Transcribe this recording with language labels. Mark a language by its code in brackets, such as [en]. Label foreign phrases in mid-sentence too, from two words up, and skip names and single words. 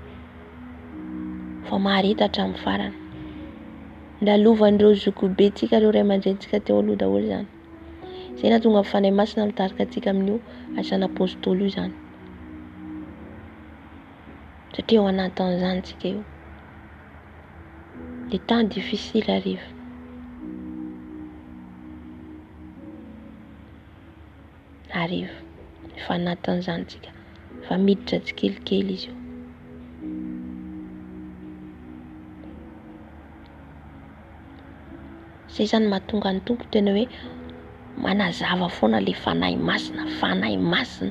[mg] Fa maharitatra amin'ny farany. Ndalovandreo zokobentsika ireo ray aman-drenitsika teo aloha daholo izany. Izay nahatonga ny fanahy masina mitarika antsika amin'io asan'ny apôstôly io izany. Satria ao anatin'izany tsika io. [fr] Des temps difficiles arrivent. Arrive. [mg] Efa anatin'izany tsika. Fa miditra tsikelikely izy io. Izay zany mahatonga ny tompo tena hoe manazava foana ilay fanahy masina, fanahy masina.